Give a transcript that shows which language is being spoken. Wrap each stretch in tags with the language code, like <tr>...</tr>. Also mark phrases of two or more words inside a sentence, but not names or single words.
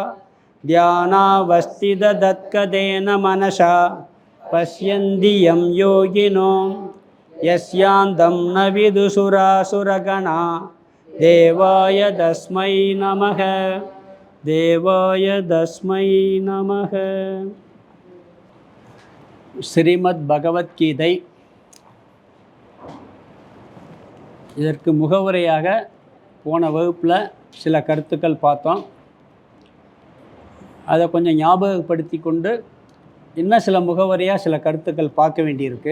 <sa>ध्यानावस्थिततत्कतेन मनसा पश्यन्ति यं योगिनो यस्यान्तं न विदुषुरासुरगणा देवाय तस्मै नमः देवाय तस्मै नमः।</sa> <ta>ஸ்ரீமத் பகவத்கீதை இதற்கு முகவுரையாக போன வகுப்பில் சில கருத்துக்கள் பார்த்தோம். அதை கொஞ்சம் ஞாபகப்படுத்தி கொண்டு இன்னும் சில முகவரியாக சில கருத்துக்கள் பார்க்க வேண்டியிருக்கு.</ta>